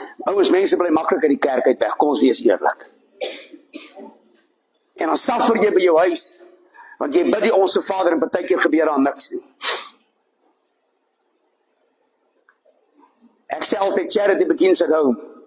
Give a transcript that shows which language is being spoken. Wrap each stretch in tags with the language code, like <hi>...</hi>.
<af>Ouens, mense bly maklik uit die kerk uit weg, kom ons wees eerlik. En dan suffer jy by jou huis, want jy bid die Onse Vader en partykeer gebeur daar niks nie. Ek sê altyd,</af> <en>charity begins at home.</en>